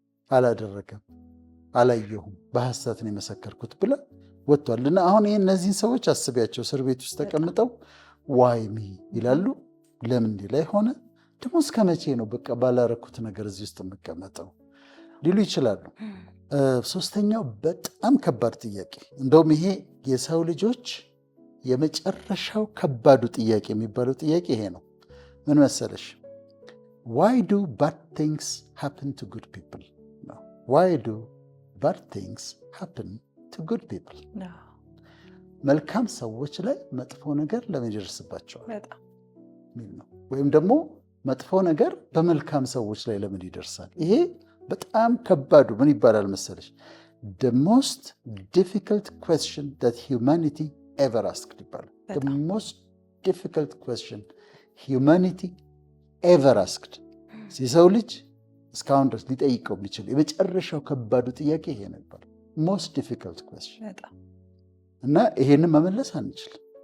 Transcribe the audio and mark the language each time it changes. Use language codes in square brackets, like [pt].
[am] አላደረገም፣ አላየሁም፣ በሐሰት ነው የመሰከርኩት ብላ ወጥቷል። እና አሁን ይህ እነዚህን ሰዎች አስቢያቸው፣ እስር ቤት ውስጥ ተቀምጠው ዋይሚ ይላሉ። ለምን ላይ ሆነ ደግሞ እስከ መቼ ነው በቃ ባላረኩት ነገር እዚህ ውስጥ የምቀመጠው ሊሉ ይችላሉ። ሶስተኛው በጣም ከባድ ጥያቄ፣ እንደውም ይሄ የሰው ልጆች የመጨረሻው ከባዱ ጥያቄ የሚባለው ጥያቄ ይሄ ነው። ምን መሰለሽ? [en] why do bad things happen to good people? why do bad things happen to good people? [am] መልካም ሰዎች ላይ መጥፎ ነገር ለምን ይደርስባቸዋል ሚል ነው። ወይም ደግሞ መጥፎ ነገር በመልካም ሰዎች ላይ ለምን ይደርሳል? ይሄ በጣም ከባዱ ምን ይባላል መሰለሽ? [en] the most difficult question that humanity ever asked [am] ይባላል። the [en] most difficult question [am] humanity ever asked። የሰው ልጅ እስካሁን ድረስ ሊጠይቀው የሚችል የመጨረሻው ከባዱ ጥያቄ ይሄ ነው ይባላል። most difficult question። እና ይሄንን መመለስ አንችልም።